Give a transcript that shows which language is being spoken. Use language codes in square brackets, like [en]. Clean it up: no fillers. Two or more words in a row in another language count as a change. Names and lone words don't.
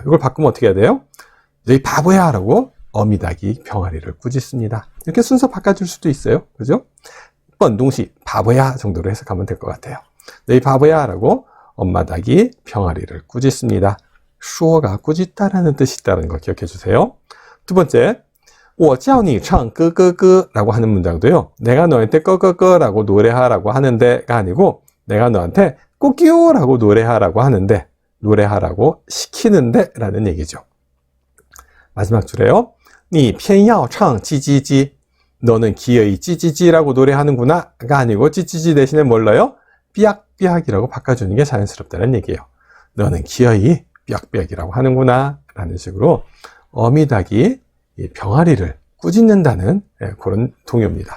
[ko] 이걸 바꾸면 어떻게 해야 돼요? 너 이 바보야 라고 어미닭이 병아리를 꾸짖습니다. 이렇게 순서 바꿔줄 수도 있어요. 그죠? 뻔동시 바보야 정도로 해석하면 될 것 같아요. 너 이 바보야 라고 엄마 닭이 병아리를 꾸짖습니다. 슈어가 꾸짖다라는 뜻이 있다는 거 기억해 주세요. 두 번째, [zh] 我叫你唱歌歌歌 [ko] 라고 하는 문장도요. 내가 너한테 꺼꺼꺼라고 노래하라고 하는데가 아니고 내가 너한테 꼬끼오라고 노래하라고 하는데 노래하라고 시키는데 라는 얘기죠. 마지막 줄에요. [zh] 你偏要唱叽叽叽 [ko] 너는 기어이 찌찌찌라고 노래하는구나 가 아니고 찌찌찌 대신에 뭘로요? 삐약삐약이라고 바꿔주는 게 자연스럽다는 얘기예요. 너는 기어이 삐약삐약이라고 하는구나 라는 식으로 어미닭이 병아리를 꾸짖는다는 그런 동요입니다.